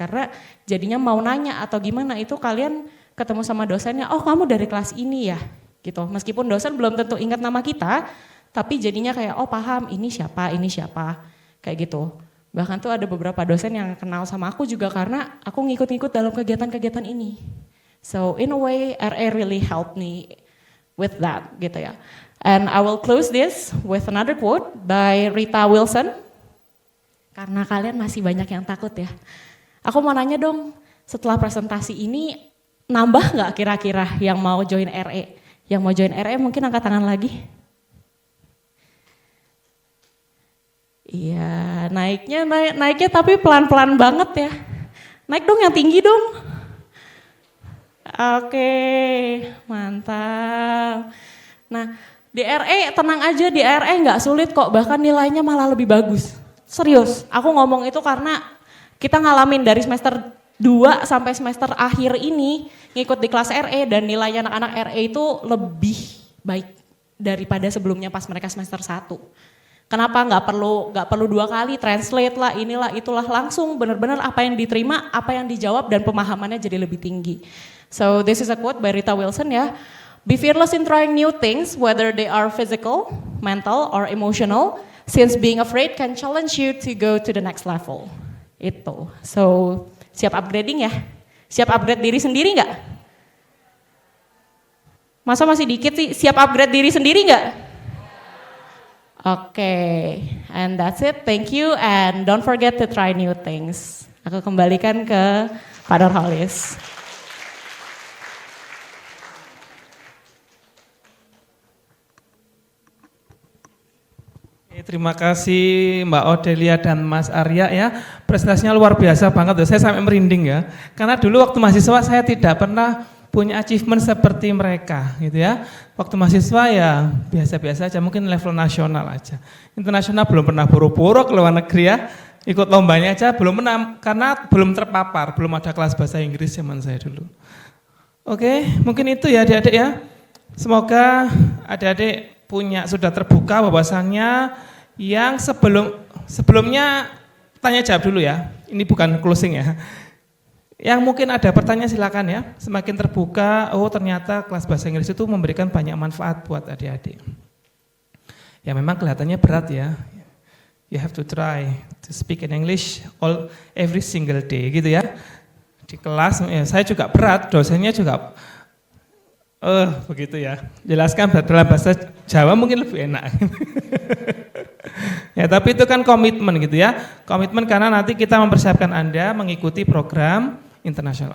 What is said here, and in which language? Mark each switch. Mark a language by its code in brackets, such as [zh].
[id] Karena jadinya mau nanya atau gimana, itu kalian ketemu sama dosennya, oh kamu dari kelas ini ya gitu. Meskipun dosen belum tentu ingat nama kita, tapi jadinya kayak oh paham ini siapa, kayak gitu. Bahkan tuh ada beberapa dosen yang kenal sama aku juga karena aku ngikut-ngikut dalam kegiatan-kegiatan ini. [en] So in a way RE really helped me with that [id] gitu ya. [en] And I will close this with another quote by Rita Wilson. [id] Karena kalian masih banyak yang takut ya. Aku mau nanya dong, setelah presentasi ini nambah nggak kira-kira yang mau join RE? Yang mau join RE mungkin angkat tangan lagi. Iya, naiknya tapi pelan-pelan banget ya. Naik dong yang tinggi dong. Oke, mantap. Nah, di RE tenang aja, di RE nggak sulit kok, bahkan nilainya malah lebih bagus. Serius, aku ngomong itu karena kita ngalamin dari semester 2 sampai semester akhir ini ngikut di kelas RE dan nilai anak-anak RE itu lebih baik daripada sebelumnya pas mereka semester 1. Kenapa nggak perlu 2 kali translate lah, inilah itulah, langsung benar-benar apa yang diterima, apa yang dijawab dan pemahamannya jadi lebih tinggi. [en] So this is a quote by Rita Wilson ya. Be fearless in trying new things, whether they are physical, mental, or emotional, since being afraid can challenge you to go to the next level. [id] Itu. So siap upgrading ya? Siap upgrade diri sendiri nggak? Masa masih dikit sih? Siap upgrade diri sendiri nggak? Oke, [en] and that's it. Thank you and don't forget to try new things. [id] Aku kembalikan ke Pak Nurholis. Terima kasih Mbak Odelia dan Mas Arya ya. Presentasinya luar biasa banget. Saya sampai merinding ya. Karena dulu waktu mahasiswa saya tidak pernah punya achievement seperti mereka gitu ya. Waktu mahasiswa ya biasa-biasa aja, mungkin level nasional aja. Internasional belum pernah buru-buru ke luar negeri ya. Ikut lombanya aja belum pernah karena belum terpapar, belum ada kelas bahasa Inggris zaman saya dulu. Oke, mungkin itu ya adik-adik ya. Semoga adik-adik sudah terbuka bahwasannya yang sebelumnya tanya jawab dulu ya. Ini bukan closing ya. Yang mungkin ada pertanyaan silakan ya. Semakin terbuka, oh ternyata kelas bahasa Inggris itu memberikan banyak manfaat buat adik-adik. Ya memang kelihatannya berat ya. [en] You have to try to speak in English every single day [id] gitu ya. Di kelas ya, saya juga berat, dosennya juga begitu ya. Jelaskan dalam bahasa Jawa mungkin lebih enak. Ya tapi itu kan komitmen gitu ya. Komitmen karena nanti kita mempersiapkan Anda mengikuti program internasional.